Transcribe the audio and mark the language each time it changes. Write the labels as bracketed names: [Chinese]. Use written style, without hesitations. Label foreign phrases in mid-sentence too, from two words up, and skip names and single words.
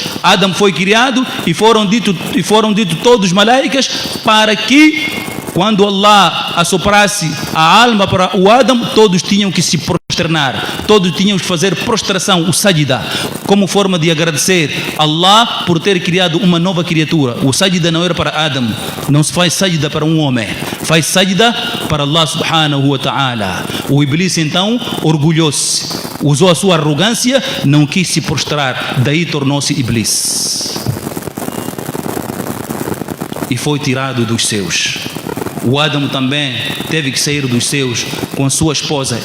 [Portuguese] Adam foi criado e foram dito todos os malaicas para que quando Allah assoprasse a alma para o Adam, todos tinham que se prosternar, todos tinham que fazer prostração, o sajda, como forma de agradecer a Allah por ter criado uma nova criatura. O sajda não era para Adam, não se faz sajda para um homem, faz sajda para Allah [Arabic] سبحانه وتعالى. [Portuguese] O Iblis então orgulhou-se, usou a sua arrogância, não quis se prostrar, daí tornou-se Iblis e foi tirado dos céus. O Adam também teve que sair dos céus com a sua esposa.